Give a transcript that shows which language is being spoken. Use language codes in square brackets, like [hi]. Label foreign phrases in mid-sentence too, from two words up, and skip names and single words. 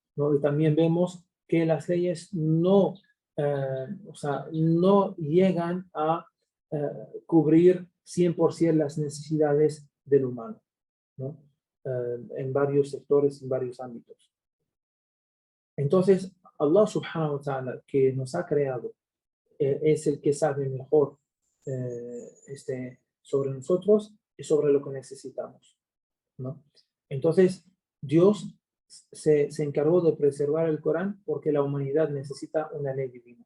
[es] Y también vemos que las leyes no llegan a cubrir 100% las necesidades del humano, ¿no? En varios sectores, en varios ámbitos. Entonces, [ar] الله سبحانه وتعالى, [es] que nos ha creado, es el que sabe mejor sobre nosotros y sobre lo que necesitamos, ¿no? Entonces, Dios se encargó de preservar el Corán porque la humanidad necesita una ley divina.